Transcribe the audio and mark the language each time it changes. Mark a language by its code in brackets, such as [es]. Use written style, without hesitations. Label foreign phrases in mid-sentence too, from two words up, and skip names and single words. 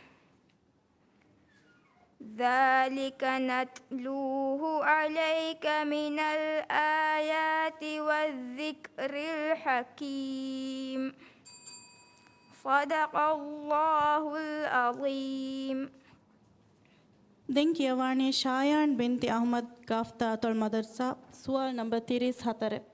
[ar] ذلك نتلوه عليك من الآيات والذكر الحكيم. صدق الله العظيم. [si] දැන් කියවන්නේ ෂායාන් බින්ති අහමද් ගාෆ්තාතුල් මදර්සා සුවල් නම්බර් 34.